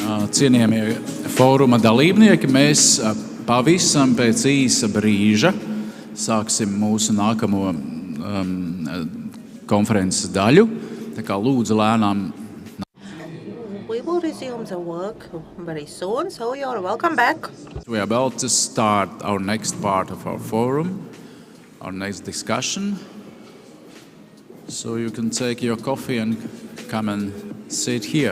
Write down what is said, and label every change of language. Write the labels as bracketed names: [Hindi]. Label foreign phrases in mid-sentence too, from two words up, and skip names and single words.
[Latvian] Cienījamie fóruma dalībnieki, mēs pavisam pēc īsa brīža sāksim mūsu nākamo konferences daļu. Tā kā lūdzu lēnām. [English] We will resume the work very soon, so you're welcome back. We are about to start our next part of our forum, our next discussion. So you can take your coffee and come and sit here.